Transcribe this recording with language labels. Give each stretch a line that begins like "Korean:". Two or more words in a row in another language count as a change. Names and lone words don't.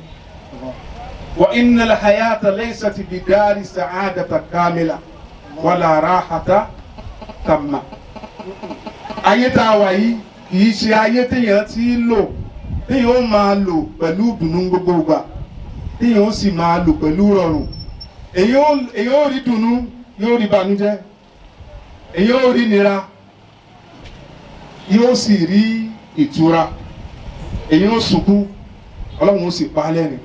Arabic: وإن الحياة ليست بدار سعادة كاملة ولا راحة تامة.
Yoruba: ayé tá a wà yìí kì í ṣe ayé téèyàn ti lò téèyàn ó máa lò pẹ̀lú ìdùnnú gbogbo ìgbà téèyàn ó sì máa lò pẹ̀lú rọrùn. èyí ó rí dùnnú yóò rí ìbànújẹ́ èyí ó rí nira yóò sì rí ìtura èyí ó sunkún Ọlọ́run ó sì pa á lẹ́rìn.